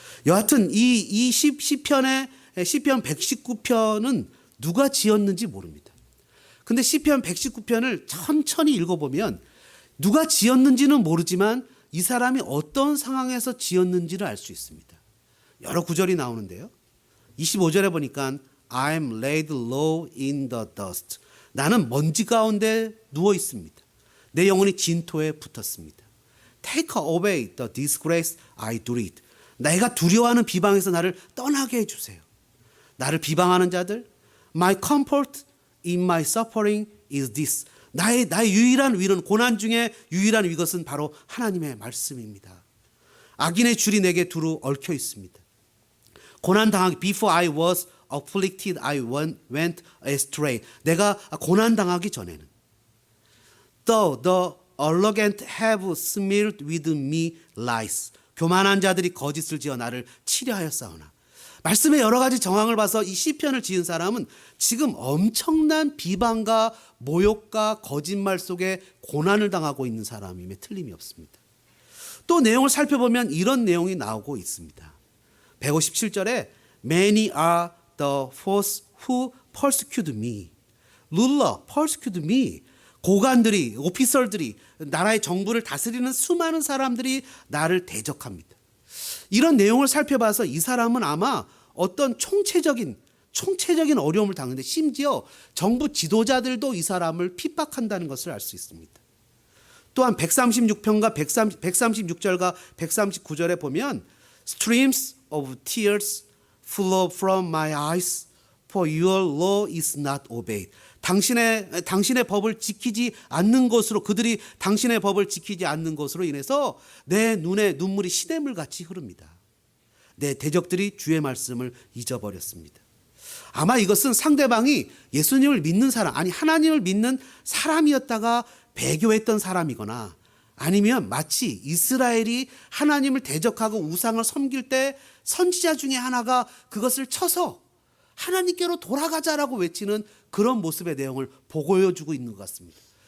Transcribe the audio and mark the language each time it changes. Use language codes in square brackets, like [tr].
[ko] 여하튼 이 시편의 시편 119편은 누가 지었는지 모릅니다. 근데 시편 119편을 천천히 읽어보면 누가 지었는지는 모르지만 이 사람이 어떤 상황에서 지었는지를 알 수 있습니다. 여러 구절이 나오는데요. 25절에 보니까 [en] I'm laid low in the dust. [ko] 나는 먼지 가운데 누워 있습니다. 내 영혼이 진토에 붙었습니다. [en] Take away the disgrace I dread. [ko] 내가 두려워하는 비방에서 나를 떠나게 해주세요. 나를 비방하는 자들, [en] My comfort in my suffering is this. [ko] 나의 유일한 위로는, 고난 중에 유일한 위것은 바로 하나님의 말씀입니다. 악인의 줄이 내게 두루 얽혀 있습니다. 고난 당하기, [en] Before I was afflicted, I went astray. [ko] 내가 고난 당하기 전에는 [en] Though the arrogant have smeared with me lies. [ko] 교만한 자들이 거짓을 지어 나를 치려하였사오나. 말씀의 여러 가지 정황을 봐서 이 시편을 지은 사람은 지금 엄청난 비방과 모욕과 거짓말 속에 고난을 당하고 있는 사람임에 틀림이 없습니다. 또 내용을 살펴보면 이런 내용이 나오고 있습니다. 157절에 [en] Many are the foes who persecute me. ruler, persecute me. [ko] 고관들이, 오피서들이, 나라의 정부를 다스리는 수많은 사람들이 나를 대적합니다. 이런 내용을 살펴봐서 이 사람은 아마 어떤 총체적인 어려움을 당하는데, 심지어 정부 지도자들도 이 사람을 핍박한다는 것을 알 수 있습니다. 또한 136편과 136절과 139절에 보면 [en] Streams of tears flow from my eyes, for your law is not obeyed. [ko] 당신의 법을 지키지 않는 것으로, 그들이 당신의 법을 지키지 않는 것으로 인해서 내 눈에 눈물이 시냇물 같이 흐릅니다. 내 대적들이 주의 말씀을 잊어버렸습니다. 아마 이것은 상대방이 예수님을 믿는 사람, 아니 하나님을 믿는 사람이었다가 배교했던 사람이거나, 아니면 마치 이스라엘이 하나님을 대적하고 우상을 섬길 때 선지자 중에 하나가 그것을 쳐서 하나님께로 돌아가자라고 외치는 그런 모습의 내용을 보여주고 있는 것 같습니다.